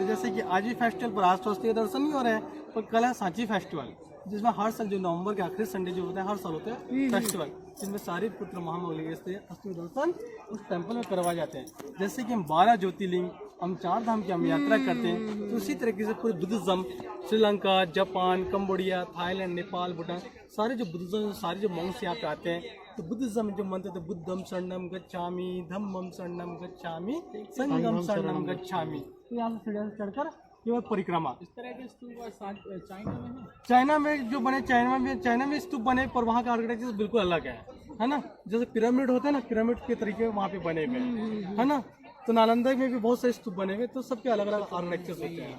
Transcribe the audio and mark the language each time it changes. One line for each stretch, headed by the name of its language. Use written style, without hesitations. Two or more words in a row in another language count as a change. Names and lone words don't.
Hindi: जैसे कि आज भी फेस्टिवल पर आज तो अस्थि दर्शन नहीं हो रहे हैं, पर कल है सांची फेस्टिवल, जिसमें हर साल जो नवंबर के आखिरी संडे जो होता है हर साल होता है फेस्टिवल, जिसमें सारीपुत्र महामोगलैन के अस्थि दर्शन उस टेम्पल में करवाए जाते हैं। जैसे कि हम 12 ज्योतिर्लिंग, हम 4 धाम की हम यात्रा करते हैं, तो उसी तरीके से पूरे बुद्धिज्म श्रीलंका, जापान, कंबोडिया, थाईलैंड, नेपाल, भूटान, सारे जो बुद्धिज्म सारे जो मॉन्क्स यहाँ पे आते हैं, तो बुद्धिज्म जो मंत्र थे
Pali: बुद्धम शरणम गच्छामि, धम्मम शरणम गच्छामि, संघम शरणम गच्छामि।
Hindi: तो यहाँ से सीढ़ियों से चढ़कर केवल परिक्रमा। इस तरह के स्तूप चाइना में जो बने, चाइना में स्तूप बने, पर वहाँ का आर्किटेक्चर बिल्कुल अलग है ना। जैसे पिरामिड होते हैं ना, पिरामिड के तरीके वहाँ पे बने हुए हैं, है ना। तो नालंदा में भी बहुत सारे स्तूप बने हुए, तो सबके अलग अलग आर्किटेक्चर होते हैं।